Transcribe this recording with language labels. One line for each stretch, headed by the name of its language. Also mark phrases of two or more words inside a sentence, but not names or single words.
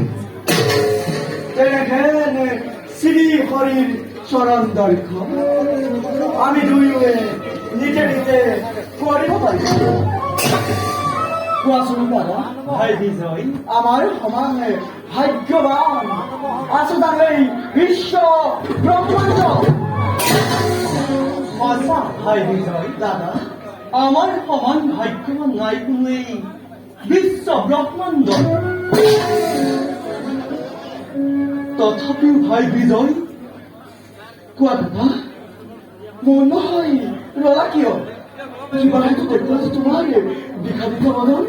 Assamese: তেনেকে শ্ৰী হৰিৰ চৰণ দৰ্শন আমি দুয়োৱে নিজে নিজে কৰিব পাৰিছো। কোৱাচোন দাদা ভাই বিজয় আমাৰ সমান ভাগ্যৱান আছে তাৰে বিশ্ব ব্ৰহ্মাণ্ড। সঁচা ভাই বিজয় দাদা আমার সমান ভাগ্যবান নাই কোনোৱেই বিশ্ব ব্ৰহ্মাণ্ড। তথাপিও ভাই বিজয় কোৱা দাদা মন নহয় ৰলা কিয়? কিবা হয়তো দেখুৱা তোমাৰ বিষাদিত মদন।